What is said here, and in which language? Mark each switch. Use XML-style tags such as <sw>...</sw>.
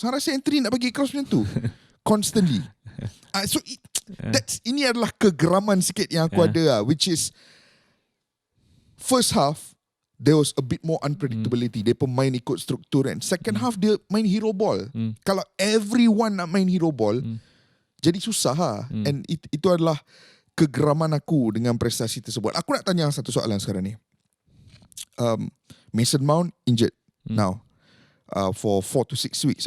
<ms>Hang rasa Anthony nak bagi cross macam tu? Constantly. So ini adalah kegeraman sikit yang aku ada,</ms> <en>which is first half there was a bit more unpredictability.</en> <ms>Dia pemain ikut struktur kan. Second half dia main hero ball. Kalau everyone nak main hero ball, jadi susah lah. And itu adalah kegeraman aku dengan prestasi tersebut. Aku nak tanya satu soalan sekarang ni.</ms> <en>Mason Mount injured now for 4 to 6 weeks.</en>